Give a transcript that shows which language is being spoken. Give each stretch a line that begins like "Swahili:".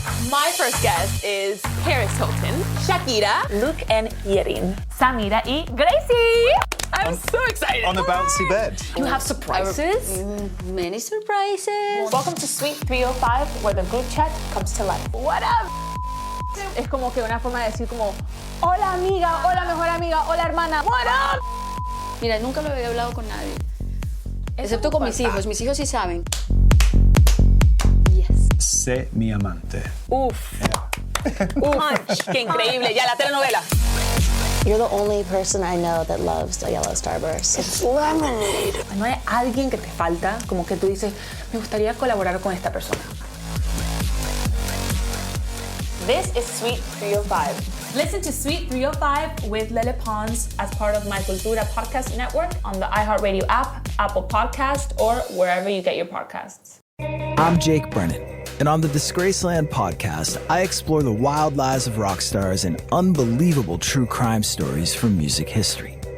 English: My first guest is Paris Hilton, Shakira, Luke and Yerin, Samira y Gracie. I'm so excited. On the bouncy bed. You have surprises? Many surprises. Welcome to Suite 305, where the group chat comes to life. What up?
Spanish: Es como que una forma de decir como, hola amiga, hola mejor amiga, hola hermana,
English: what up?
Spanish: Mira, nunca lo había hablado con nadie. Excepto con mis hijos. Mis hijos sí saben. Sé mi amante. Uf. Punch. Qué increíble. Ya, la telenovela.
English: You're the only person I know that loves a yellow starburst. It's lemonade.
Spanish: No hay alguien que te falta, como que tú dices, me gustaría colaborar con esta persona.
English: This is Suite 305. Listen to Suite 305 with Lele Pons as part of My Cultura podcast network on the iHeartRadio app, Apple Podcast, or wherever you get your podcasts. I'm Jake Brennan, and on the Disgraceland podcast, I explore the wild lives of rock stars and unbelievable true crime stories from music history.